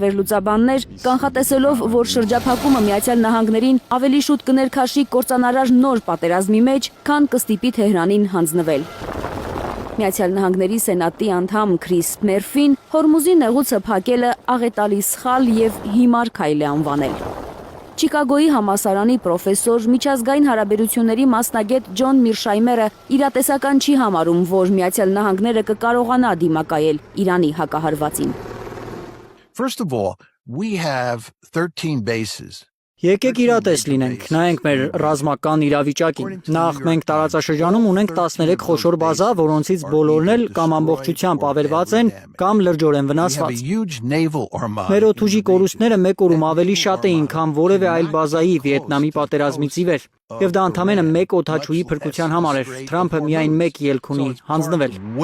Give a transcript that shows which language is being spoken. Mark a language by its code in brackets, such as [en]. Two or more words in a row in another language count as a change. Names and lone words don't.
[hy] վերլուծաբաններ, կանխատեսելով, որ շրջափակումը Միացյալ Նահանգներին ավելի շուտ կներքաշի կործանարար նոր պատերազմի մեջ, քան կստիպի Թեհրանին հանձնվել։ Միացյալ Նահանգների Սենատի անդամ Քրիս Մերֆին Հորմուզի նեղուցը փակելը աղետալի սխալ և հիմար քայլ է անվանել։ Չիկագոյի համալսարանի պրոֆեսոր, միջազգային հարաբերությունների մասնագետ Ջոն Միրշայմերը իրատեսական չի համարում, որ Միացյալ Նահանգները կկարողանա դիմակայել Իրանի հակահարվածին։ [en] First of all, we have 13 bases. [hy] Եկեք իրատես լինենք, նայենք մեր ռազմական իրավիճակին։ Նախ մենք տարածաշրջանում ունենք 13 խոշոր բազա, որոնցից բոլորն էլ կամ ամբողջությամբ ավերված են, կամ լրջորեն վնասված։ Մեր օդուժի կորուստները մեկ օրում ավելի շատ էին, քան որևէ այլ բազայի Վիետնամի պատերազմից ի վեր։ Եվ դա ընդամենը մեկ օդաչուի փրկության համար էր։ Թրամփը միայն մեկ ելք ունի՝ հանձնվել։